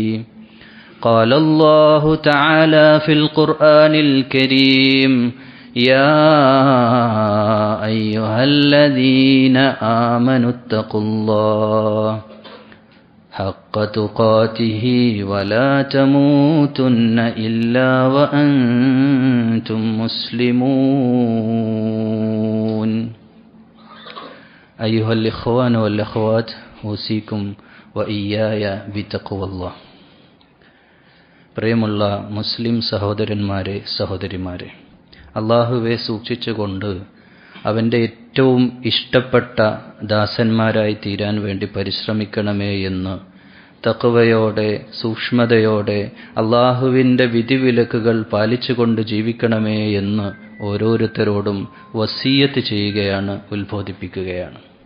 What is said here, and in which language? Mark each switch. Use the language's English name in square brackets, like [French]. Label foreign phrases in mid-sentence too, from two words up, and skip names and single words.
[Arabic] قال الله تعالى في القرآن الكريم: يا أيها الذين آمنوا اتقوا الله حق تقاته ولا تموتن إلا وأنتم مسلمون. أيها الإخوان والأخوات، أوصيكم وإياي بتقوى الله. [Malayalam] പ്രിയമുള്ള മുസ്ലിം സഹോദരന്മാരെ, സഹോദരിമാരെ, അള്ളാഹുവെ സൂക്ഷിച്ചുകൊണ്ട് അവൻ്റെ ഏറ്റവും ഇഷ്ടപ്പെട്ട ദാസന്മാരായി തീരാൻ വേണ്ടി പരിശ്രമിക്കണമേ എന്ന് തഖ്വയോടെ, സൂക്ഷ്മതയോടെ, അള്ളാഹുവിൻ്റെ വിധിവിലക്കുകൾ പാലിച്ചുകൊണ്ട് ജീവിക്കണമേ എന്ന് ഓരോരുത്തരോടും വസിയ്യത്ത് ചെയ്യുകയാണ്, ഉത്ബോധിപ്പിക്കുകയാണ്.